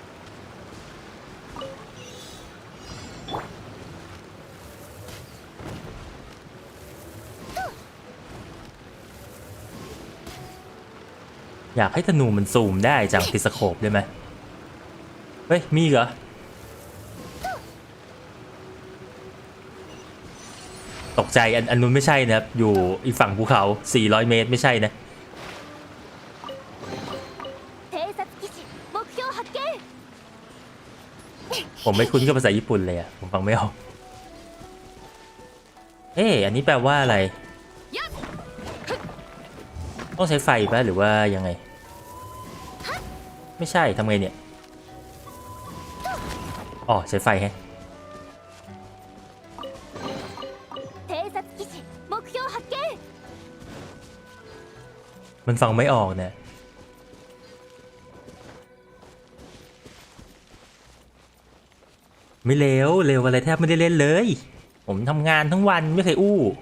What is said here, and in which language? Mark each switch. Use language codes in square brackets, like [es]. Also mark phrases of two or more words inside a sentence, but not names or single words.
[th] อยากให้ธนูมันซูมได้จากติดสโคปได้ไหมเฮ้ยมีเหรอตกใจอันนู้นไม่ใช่นะครับอยู่อีกฝั่งภูเขา400 เมตรไม่ใช่นะ [ja] 偵察基地目標発見 [th] ผมไม่คุ้นกับภาษาญี่ปุ่นเลยอะผมฟังไม่ออกเอ๊ะอันนี้แปลว่าอะไรต้องใช้ไฟป่ะหรือว่ายังไงไม่ใช่ทำไงเนี่ยอ๋อใช้ไฟแฮะ [ja] 偵察基地目標発見 [th] มันฟังไม่ออกเนี่ยไม่เร็วอะไรแทบไม่ได้เล่นเลยผมทำงานทั้งวันไม่เคยอู้